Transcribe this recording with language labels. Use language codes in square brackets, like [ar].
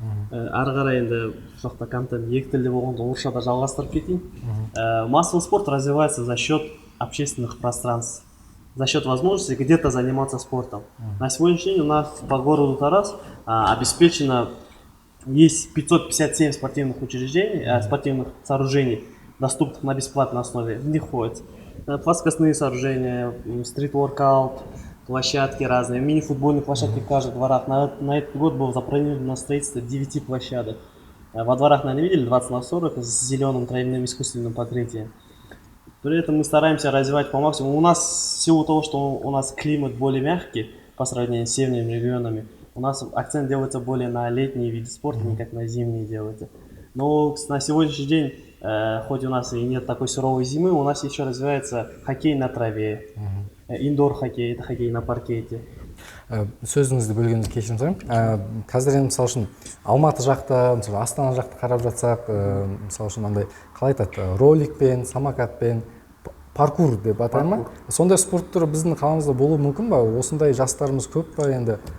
[kk] Ары қарай енді бұл жақта контент екі тілде болғанда орысшада жалғастырып кетейін. [ru] Массовый спорт развивается за счет общественных пространств, за счет возможности где-то заниматься спортом. На сегодняшний день у нас по городу Тарас обеспечено есть 557 спортивных учреждений, спортивных сооружений, доступных на бесплатной основе. В них входят плоскостные сооружения, стрит-воркаут, площадки разные, мини-футбольные площадки в каждых дворах. На этот год было запланировано строительство 9 площадок. Во дворах, наверное, видели 20×40 с зеленым тройным искусственным покрытием. При этом мы стараемся развивать по максимуму. У нас, в силу того, что у нас климат более мягкий по сравнению с северными регионами, у нас акцент делается более на летние виды спорта, не как на зимние делается. Но на сегодняшний день, хоть у нас и нет такой суровой зимы, у нас еще развивается хоккей на траве, индор-хоккей, это хоккей на паркете. [kk] Сөзіңізді бөлгеніңізді кешірім сұраймын. Қазір енді мысалы үшін Алматы жақта, мысалы Астана жақта қарап жатсақ, мысалы үшін андай қалай айтады, роликпен, самокатпен, паркур деп атайды ма? Сондай спорт түрі біздің қаламызда болуы мүмкін ба? Осындай жастарымыз көп па енді?